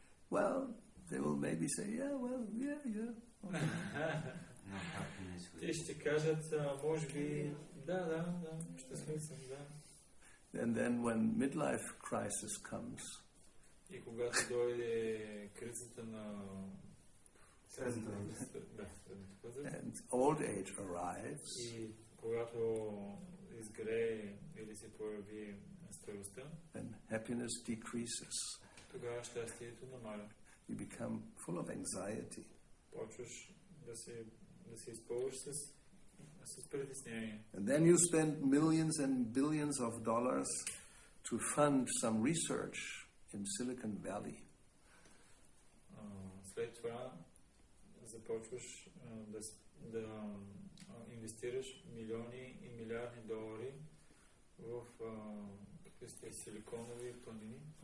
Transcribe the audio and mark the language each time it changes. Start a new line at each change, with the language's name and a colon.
English: Well, they will maybe say, yeah.
Bulgarian: Те ще кажат, може би, да, щастлив съм, да.
English: And then when midlife crisis comes,
Bulgarian: и когато дойде кризата на
English: and old age arrives,
Bulgarian: и когато изгрее или се появи старостта,
English: and happiness decreases,
Bulgarian: тогава щастието намаля.
English: You become full of anxiety.
Bulgarian: Почваш да се изпълваш с притеснение.
English: And then you spend millions and billions of dollars to fund some research in Silicon Valley.
Bulgarian: След това започваш да инвестираш милиони и милиарди долари в силиконови планини.